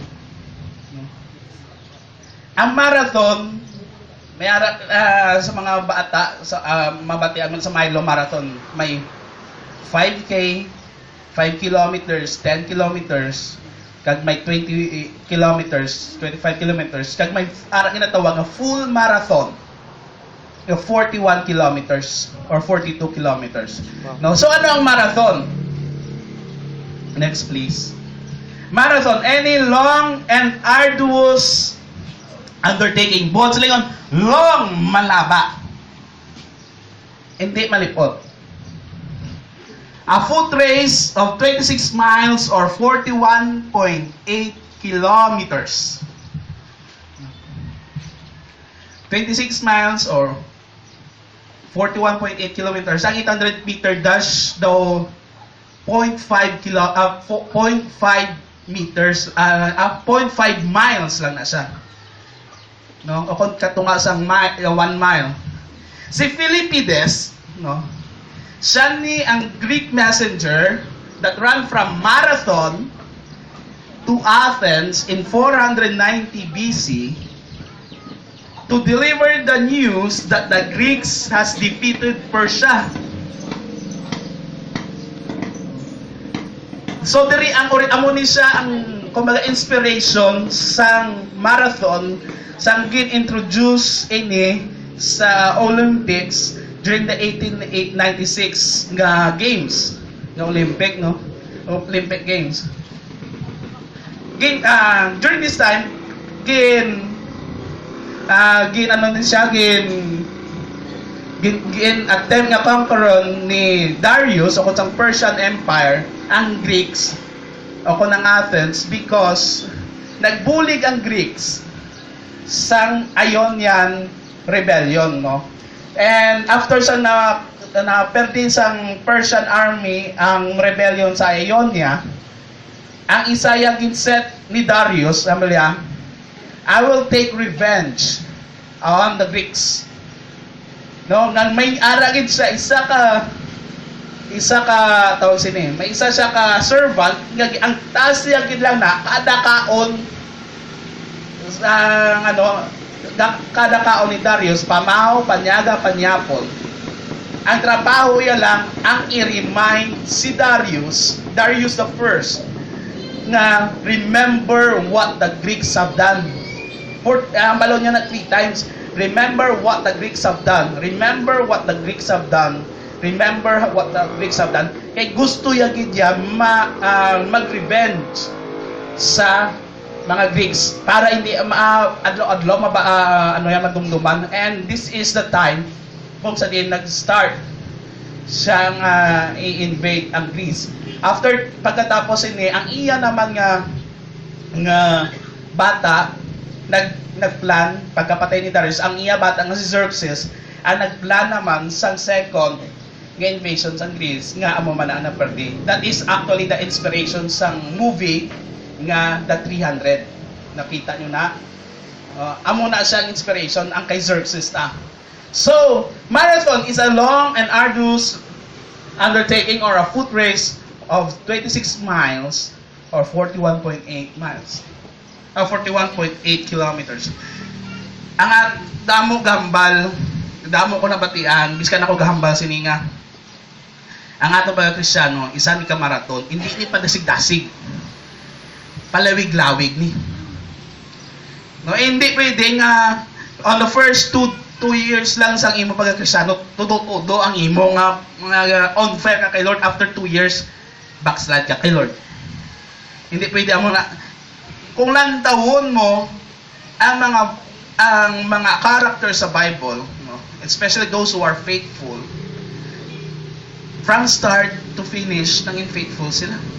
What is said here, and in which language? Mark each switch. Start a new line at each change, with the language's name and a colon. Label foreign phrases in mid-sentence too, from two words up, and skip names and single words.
Hiligaynon: Ang marathon may ara sa mga bata sa mabatian sa Milo Marathon may 5K, 5 kilometers, 10 kilometers, kag may 20 kilometers, 25 kilometers, kag may ara ginatawag nga full marathon.
English: 41 kilometers or 42 kilometers.
Hiligaynon: No, so ano ang marathon?
English: Next please. Marathon, any long and arduous undertaking.
Hiligaynon: Buhat sila yun, long malaba. Hindi malipot.
English: A foot race of 26 miles or 41.8 kilometers. 26 miles or 41.8 kilometers.
Hiligaynon: Ang 800-meter dash daw 0.5 meters, 0.5 miles lang na siya. No? O kung katunga sa 1 mile. Si Philippides, no? Siya ni ang
English: Greek messenger that ran from Marathon to Athens in 490 BC to deliver the news that the Greeks has defeated Persia.
Hiligaynon: So diri ang amo ni siya ang kumbaga inspiration sang marathon sang gin-introduce ini sa Olympics during the 1896 nga games, nga Olympic, no?
English: Olympic Games. During this time,
Hiligaynon: attempt nga conqueron ni Darius o kung Persian Empire ang Greeks o kung ang Athens because nagbulig ang Greeks sang Ionian rebellion, no?
English: And after
Hiligaynon: sa na perdi sang Persian army ang rebellion sa Ionia, ang isa yung ginset ni Darius, Amelia,
English: I will take revenge on the Greeks.
Hiligaynon: No, nang may aragid siya isa ka tawag sini, may isa siya ka servant nga ang taas niya gid lang na kada kaon kada kaon ni Darius pamahaw, panyaga, panyapon. Ang trabaho niya lang ang i-remind si Darius
English: the first
Hiligaynon: na
English: remember what the Greeks have done.
Hiligaynon: Balon niya na 3 times.
English: Remember what the Greeks have done. Remember what the Greeks have done. Remember what the Greeks have done.
Hiligaynon: Kaya gusto yagid niya mag-revenge sa mga Greeks para hindi adlaw-adlaw madumduman.
English: And this is the time
Hiligaynon: kung sa din nag-start siyang i-invade ang Greece. After pagkatapos ini, ang iya naman nga bata nagplan pagkapatay ni Darius, ang iya bata nga si Xerxes ang nagplan naman sang second nga invasion sa Greece nga amo man ang naperdi.
English: That is actually the inspiration sang movie nga The 300.
Hiligaynon: Nakita nyo na? Amo na siyang inspiration ang kay Xerxes na.
English: So, marathon is a long and arduous undertaking or a foot race of 26 miles or 41.8 miles. 41.8 kilometers.
Hiligaynon: Ang damo ko nabatian, biskan ako gahambal sininga. Ang ato ba Kristiyano, isa ni ka marathon, hindi ni padasig-dasig. Palawig-lawig ni. No, hindi pwede nga
English: on the first 2 years
Hiligaynon: lang sang imo pagka-Kristiyano, tudo ang imo nga
English: on fire
Hiligaynon: ka kay Lord. After 2 years, backslide ka kay Lord. Hindi pwede amo na kung lantawon mo ang mga characters sa Bible, no,
English: especially those who are faithful, from start to finish,
Hiligaynon: nanging faithful sila.